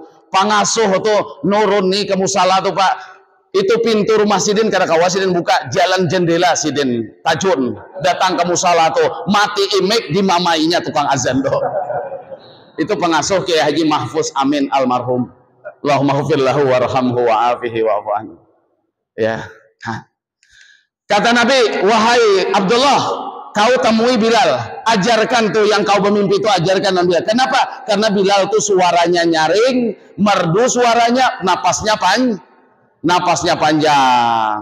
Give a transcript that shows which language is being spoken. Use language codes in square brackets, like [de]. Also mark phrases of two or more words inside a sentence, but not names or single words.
[bjn] Pangasuh tuh nurun nih ke musala tuh Pak. Itu pintu rumah Sidin kada kawa Sidin buka, jalan jendela Sidin tajun datang ke musala tuh, mati imik dimamainya tukang azan tuh. Itu pengasuh Kiai Haji Mahfuz Amin almarhum. [ar] اللهم اغفر له وارحمه وعافه واعف عنه. [bjn] Ya. Kata Nabi, wahai Abdullah, kau temui Bilal, ajarkan tuh yang kau bermimpi itu, ajarkan Nabi. Kenapa? Karena Bilal tuh suaranya nyaring, merdu suaranya, napasnya panjang.